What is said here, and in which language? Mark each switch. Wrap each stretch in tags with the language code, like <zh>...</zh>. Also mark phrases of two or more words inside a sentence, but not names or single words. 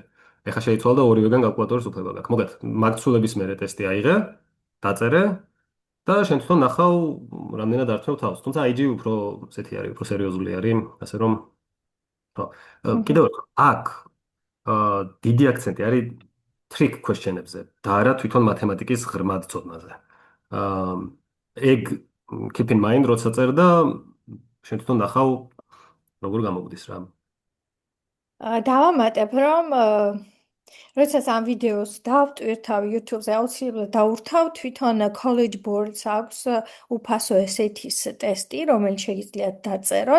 <ka>ეხლა შეიცვალა და ორივეგან კალკულატორის უფლება გაქვს. მოგეთ, მაგცულების მერე ტესტი აიღე, დაწერე და შენ თვითონ ნახავ რამდენად ართმევ თავს. თუმცა IG უფრო ესეთი არის, უფრო სერიოზული არის, ასე რომ ხო. კიდევ ერთხელ, აქ დიდი აქცენტი არის</ka> <en>trick question-</en> <ka>ებზე და არა თვითონ მათემატიკის ღრმად ცოდნაზე. ეგ</ka> <en>keep in mind,</en> <ka>როცა წერ და შენ თვითონ ნახავ როგორ გამოგვდის რა. დავამატებ, რომ როდესაც ამ ვიდეოს დავტვირთავ YouTube-ზე, აუცილებლად დავურთავ თვითონ College Board-ს აქვს უფასო SAT-ის ტესტი, რომელიც შეგიძლიათ დაწეროთ.</ka>